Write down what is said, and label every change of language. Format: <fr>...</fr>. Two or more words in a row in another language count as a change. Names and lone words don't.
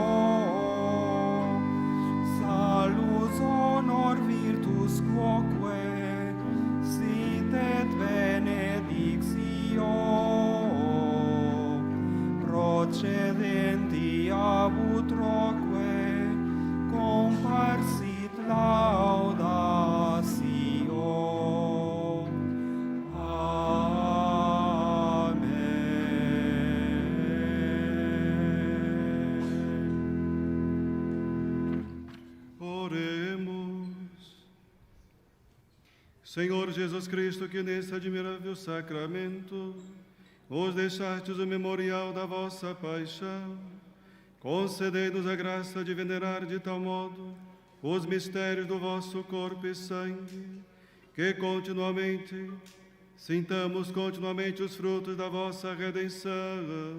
<la>salus honor virtus quoque sit et benedictio procedenti ab utroque comparsit laudatio.</la> <pt>Amém. Oremos. Senhor Jesus Cristo, que nesse admirável sacramento os deixastes o memorial da vossa paixão, concedei-nos a graça de venerar de tal modo os mistérios do vosso corpo e sangue, que sintamos continuamente os frutos da vossa redenção.</pt>